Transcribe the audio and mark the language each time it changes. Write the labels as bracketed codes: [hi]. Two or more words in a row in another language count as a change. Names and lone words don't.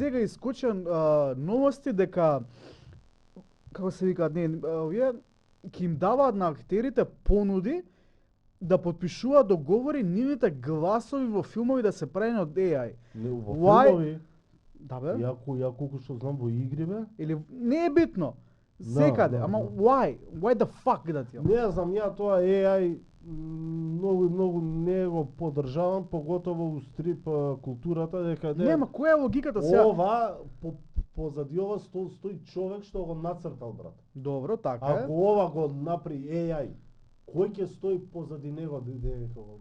[mk] сега искоча новости дека како се викаат, овие ќе им даваат на актерите понуди да потпишуваат договори нивните гласови во филмови да се правени од AI. Во [en] Why? [mk] филмови, Да бе? ја колку што знам во игри бе, Или не е битно. Да, Секаде, да, ама да. [en] why? Why the fuck [mk] да ти? не знам, ја тоа AI многу не го поддржавам, поготово у стрип културата, дека Нема, која е логиката сега? ова позади ова стои човек што го нацртал брат. Добро, така е. Ако ова го направи AI, кој ќе стои позади него дека го